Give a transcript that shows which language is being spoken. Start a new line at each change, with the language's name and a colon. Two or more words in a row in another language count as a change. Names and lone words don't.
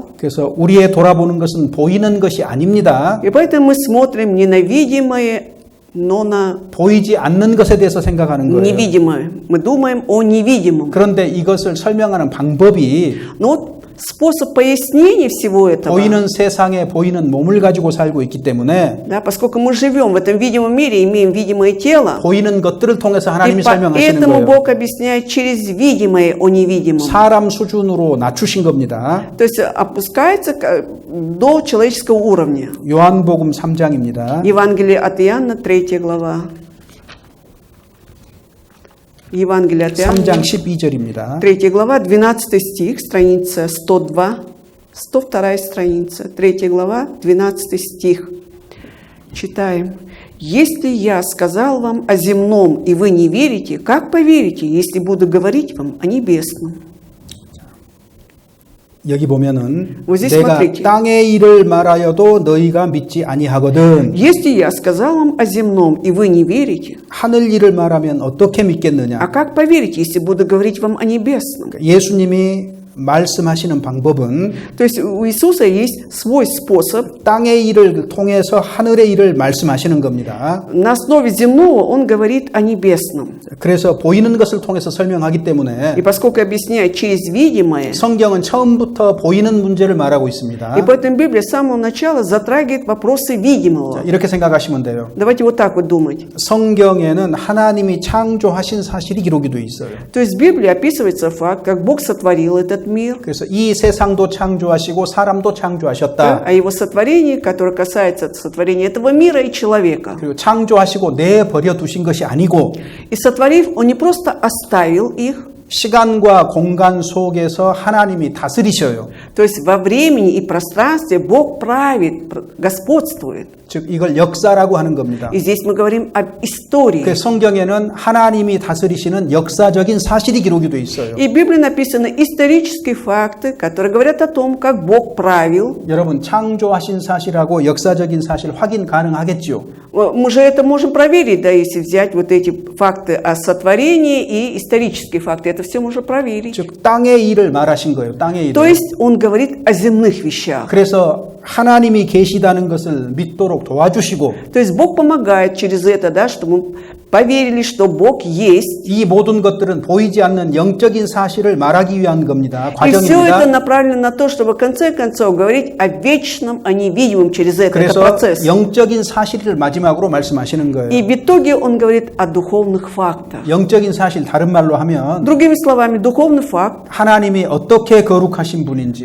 Korean: 그래서 우리의 돌아보는 것은 보이는 것이 아닙니다.
Russian: И поэтому мы смотрим не на видимое, но на
Korean: 보이지 않는 것에 대해서 생각하는 거예요.
Russian: невидимое. Мы думаем о невидимом.
Korean: 그런데 이것을 설명하는 방법이
Russian: Но вот способ пояснения всего этого,
Korean: 보이는 세상에 보이는 몸을 가지고 살고 있기 때문에
Russian: да, поскольку мы живем в этом видимом мире, имеем видимое тело,
Korean: 보이는 것들을 통해서
Russian: и
Korean: 하나님이 설명하시는
Russian: поэтому
Korean: 거예요.
Russian: Бог объясняет через видимое о невидимом.
Korean: 사람 수준으로 낮추신 겁니다.
Russian: То есть опускается до человеческого уровня.
Korean: 요한복음 3장입니다.
Russian: Евангелие от Иоанна, 3 глава. Евангелие от Иоанна,
Korean: 3장 12절입니다.
Russian: 3 глава, 12 стих, страница 102, 102 страница, 3 глава, 12 стих. Читаем. «Если я сказал вам о земном, и вы не верите, как поверите, если буду говорить вам о небесном?»
Korean: 여기 보면은
Russian: Вот здесь
Korean: 내가
Russian: смотрите.
Korean: 땅의 일을 말하여도 너희가 믿지 아니하거든.
Russian: «Если я сказал вам о земном, и вы не верите,
Korean: 하늘 일을 말하면 어떻게
Russian: а
Korean: 믿겠느냐?
Russian: как поверите, если буду говорить вам о небесном?»
Korean: 예수님이 말씀하시는 방법은
Russian: То есть у Иисуса есть свой способ.
Korean: 땅의 일을 통해서 하늘의 일을 말씀하시는 겁니다.
Russian: На основе земного он говорит о небесном.
Korean: 그래서 보이는 것을 통해서 설명하기 때문에
Russian: И поскольку объясняет через видимое,
Korean: 성경은 처음부터 보이는 문제를 말하고 있습니다.
Russian: и поэтому Библия с самого начала затрагивает вопросы видимого.
Korean: 이렇게 생각하시면 돼요.
Russian: Давайте вот так вот думать.
Korean: 성경에는 하나님이 창조하신 사실이 기록이 돼 있어요.
Russian: То есть в Библии описывается факт, как Бог сотворил этот мир,
Korean: 그래서 이 세상도 창조하시고 사람도
Russian: да,
Korean: 창조하셨다.
Russian: о его сотворении, которое касается сотворения этого мира и человека.
Korean: 그리고 창조하시고 내버려 두신 것이 아니고
Russian: И сотворив, он не просто оставил их,
Korean: 시간과 공간 속에서 하나님이 다스리셔요.
Russian: то есть во времени и пространстве Бог правит, господствует.
Korean: 즉 이걸 역사라고 하는 겁니다.
Russian: И здесь мы говорим об истории.
Korean: 그 성경에는 하나님이 다스리시는 역사적인 사실이 기록이 돼 있어요.
Russian: И в Библии написаны исторические факты, которые говорят о том, как Бог правил.
Korean: 여러분 창조하신 사실하고 역사적인 사실 확인 가능하겠지요?
Russian: Мы же это можем проверить, да, если взять вот эти факты о сотворении и исторические факты. Это все можно проверить.
Korean: 즉 땅의 일을 말하신 거예요. 땅의
Russian: То
Korean: 일을.
Russian: есть он говорит о земных вещах.
Korean: 그래서 하나님이 계시다는 것을 믿도록 도와주시고
Russian: То есть Бог помогает через это, да, чтобы мы поверили, что Бог есть.
Korean: 이 모든 것들은 보이지 않는 영적인 사실을 말하기 위한 겁니다.
Russian: И все это
Korean: 과정입니다.
Russian: направлено на то, чтобы в конце концов говорить о вечном, о невидимом через это. Это
Korean: 그래서
Russian: процесс.
Korean: 영적인 사실을 마지막으로 말씀하시는
Russian: И
Korean: 거예요.
Russian: в итоге он говорит о духовных фактах.
Korean: 영적인 사실 다른 말로 하면
Russian: Другими словами, духовный факт,
Korean: 하나님이 어떻게 거룩하신 분인지,